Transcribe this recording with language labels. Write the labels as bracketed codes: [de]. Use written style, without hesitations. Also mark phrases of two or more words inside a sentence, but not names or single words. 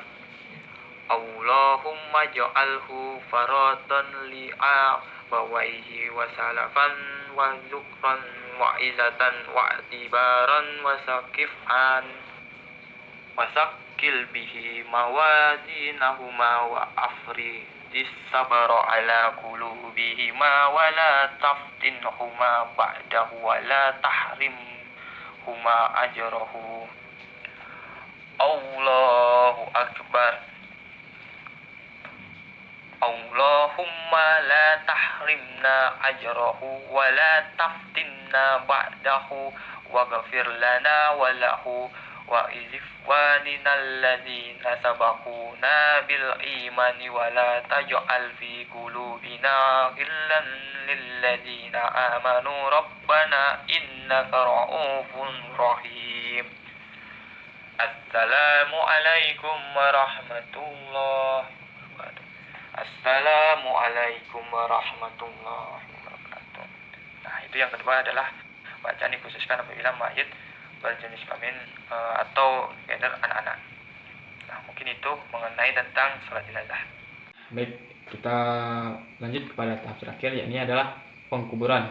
[ar] اللهم اجعله فرطا لأبويه وسلفا وذخرا وعظة واعتبارا وشفيعا وثقل به موازينهما وأفرغ الصبر على قلوبهما ولا تفتنهما بعده ولا تحرمهما أجره. الله أكبر. اللهم لا تحرمنا أجره ولا تفتنا بعده واغفر لنا وله وإخواننا الذين سبقونا بالإيمان ولا تجعل في قلوبنا غلا للذين آمنوا ربنا إنك رؤوف رحيم السلام عليكم ورحمة الله وبركاته. السلام عليكم ورحمة الله وبركاته. [id] Nah, itu yang kedua adalah bacaan dikhususkan apabila mayit berjenis kelamin atau gender anak-anak. Nah, mungkin itu mengenai tentang sholat jenazah. Baik, kita lanjut kepada tahap terakhir, yakni adalah pengkuburan.